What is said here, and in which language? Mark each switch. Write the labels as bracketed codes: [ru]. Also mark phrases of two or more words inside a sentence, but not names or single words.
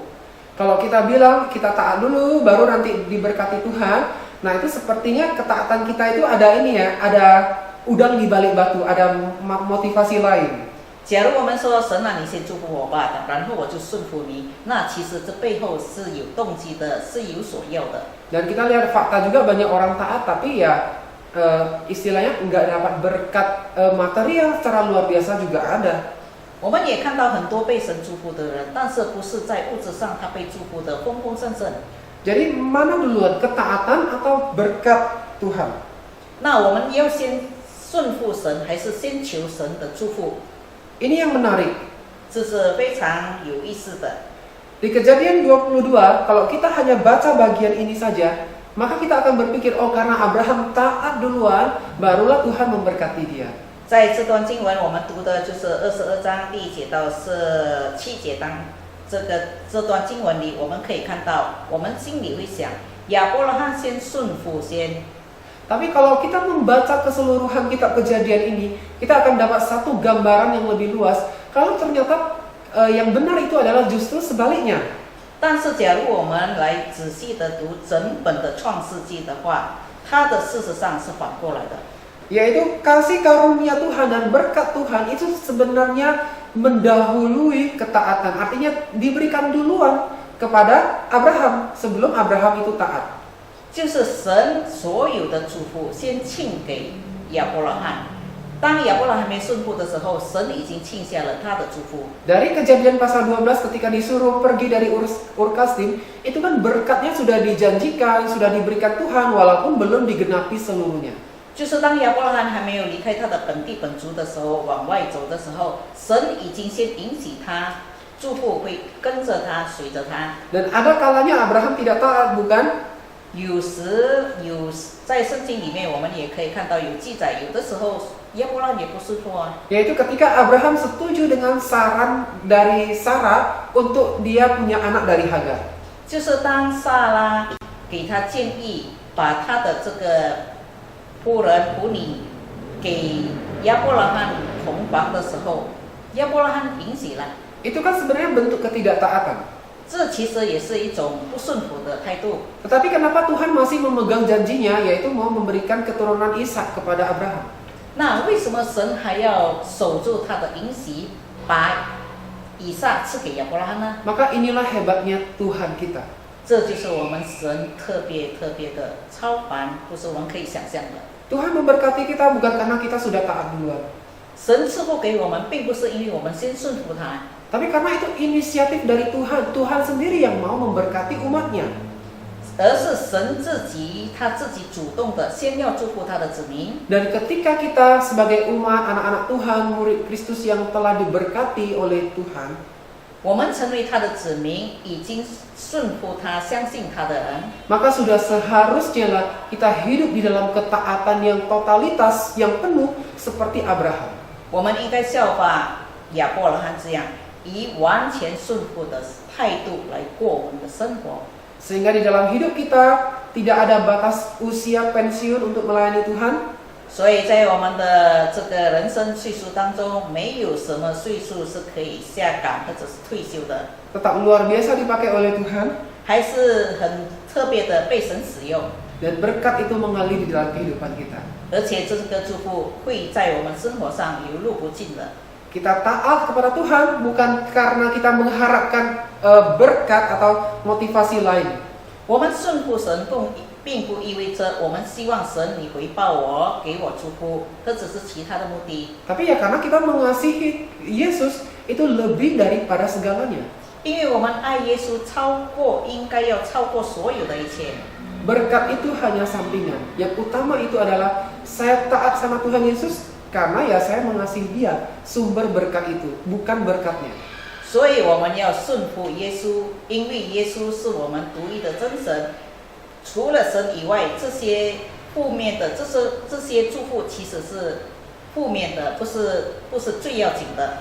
[id] Kalau kita bilang kita taat dulu, baru nanti diberkati Tuhan, nah itu sepertinya ketaatan kita itu ada ini ya, ada udang di balik batu, ada motivasi lain. [zh] 假如我们说神啊，你先祝福我吧，然后我就顺服你，那其实这背后是有动机的，是有所要的。 [id] Dan kita lihat fakta juga banyak orang taat, tapi ya istilahnya nggak dapat berkat material secara luar biasa juga ada. [zh] 我们也看到很多被神祝福的人，但是不是在物质上他被祝福的丰丰盛盛。 [id] Jadi mana duluan, ketaatan atau berkat Tuhan? [zh] 那我们要先顺服神，还是先求神的祝福？ [id] Ini yang menarik. [zh] 这是非常有意思的。 [id] Di Kejadian 22, kalau kita hanya baca bagian ini saja, maka kita akan berpikir, oh karena Abraham taat duluan, barulah Tuhan memberkati dia. [zh] 在这段经文，我们读的就是22章第1节到7节当这段经文里，我们可以看到，我们心里会想，亚伯拉罕先顺服先。 [id] Tapi kalau kita membaca keseluruhan kitab Kejadian ini, kita akan dapat satu gambaran yang lebih luas. Kalau ternyata yang benar itu adalah justru sebaliknya. [zh] 但是，假如我们来仔细的读整本的创世纪的话，它的事实上是反过来的。 [id] Yaitu kasih karunia Tuhan dan berkat Tuhan itu sebenarnya mendahului ketaatan. Artinya diberikan duluan kepada Abraham sebelum Abraham itu taat. [zh] 就是神所有的祝福先庆给亚伯拉罕，当亚伯拉罕没顺服的时候，神已经庆下了他的祝福。 [id] Dari Kejadian pasal 12 ketika disuruh pergi dari Ur Kasdim, itu kan berkatnya sudah dijanjikan, sudah diberikan Tuhan walaupun belum digenapi seluruhnya. [zh] 就是当亚伯拉罕还没有离开他的本地本族的时候，往外走的时候，神已经先允许他祝福会跟着他，随着他。 [id] Dan ada kalanya Abraham tidak taat, bukan? [zh] 有在圣经里面，我们也可以看到有记载，有的时候亚伯拉罕也不顺服啊。 [id] Yaitu ketika Abraham setuju dengan saran dari Sarah untuk dia punya anak dari Hagar. [zh] 就是当撒拉给他建议，把他的这个仆人仆女给亚伯拉罕同房的时候，亚伯拉罕允许了。 [id] Itu kan sebenarnya bentuk ketidaktaatan. [zh] 这其实也是一种不顺服的态度。 [id] Tetapi kenapa Tuhan masih memegang janjinya, yaitu mau memberikan keturunan Ishak kepada Abraham? [zh] 那为什么神还要守住他的应许，把以撒赐给亚伯拉罕呢？ [id] Maka inilah hebatnya Tuhan kita. [zh] 这就是我们神特别的超凡，不是我们可以想象的。 [id] Tuhan memberkati kita bukan karena kita sudah taat duluan, [zh] 神赐福给我们，并不是因为我们先顺服他， [id] tapi karena itu inisiatif dari Tuhan. Tuhan sendiri yang mau memberkati umatnya. [zh] 而是神他自己主动的先要祝福他的子民。 [id] Dan ketika kita sebagai umat, anak-anak Tuhan, murid Kristus yang telah diberkati oleh Tuhan, [zh] 我们成为他的子民，已经顺服他、相信他的人， [id] maka sudah seharusnya lah kita hidup di dalam ketaatan yang totalitas, yang penuh seperti Abraham. [zh] 我们应该效法亚伯拉罕这样，以完全顺服的态度来过我们的生活。 [id] Sehingga di dalam hidup kita tidak ada batas usia pensiun untuk melayani Tuhan. [zh] 所以在我们的这个人生岁数当中，没有什么岁数是可以下岗或者是退休的， [id] Tetap luar biasa dipakai oleh Tuhan. [zh] 还是很特别的被神使用。 [id] Dan berkat itu mengalir di dalam kehidupan kita. [zh] 而且这个祝福会在我们生活上流露不尽的。 [id] Kita taat kepada Tuhan bukan karena kita mengharapkan berkat atau motivasi lain. [zh] 我们顺服神并不意味着我们希望神你回报我，给我祝福，这只是其他的目的。 [id] Tapi ya karena kita mengasihi Yesus itu lebih daripada segalanya. [zh] 因为我们爱耶稣应该要超过所有的一切。 [id] Berkat itu hanya sampingan. Yang utama itu adalah saya taat sama Tuhan Yesus karena ya saya mengasihi Dia. Sumber berkat itu, bukan berkatnya. [zh] 所以我们要顺服耶稣，因为耶稣是我们独一的真神。除了神以外，这些负面的，这些祝福其实是负面的，不是最要紧的。